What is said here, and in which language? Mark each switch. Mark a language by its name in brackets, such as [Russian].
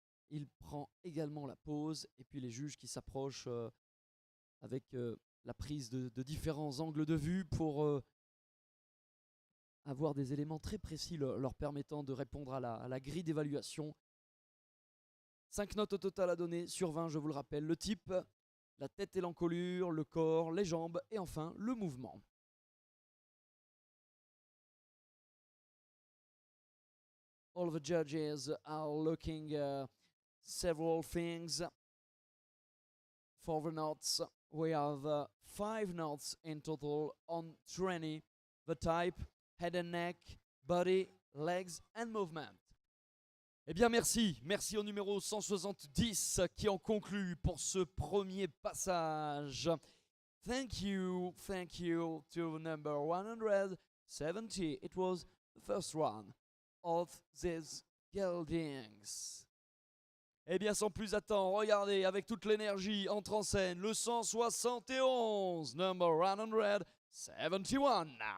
[French] Il prend également la pause et puis les juges qui s'approchent avec la prise de différents angles de vue pour avoir des éléments très précis leur permettant de répondre à la grille d'évaluation. 5 notes au total à donner sur 20, je vous le rappelle. Le type, la tête et l'encolure, le corps, les jambes et enfin le mouvement. [English] All the judges are looking several things for the notes. We have 5 notes in total on 20. The type, head and neck, body, legs and movement. [French] Eh bien merci au numéro 170 qui en conclut pour ce premier passage. [English] Thank you to number 170. It was the first one of these geldings. [French] Eh bien, sans plus attendre, regardez avec toute l'énergie, entre en scène le 171, [English] number 171.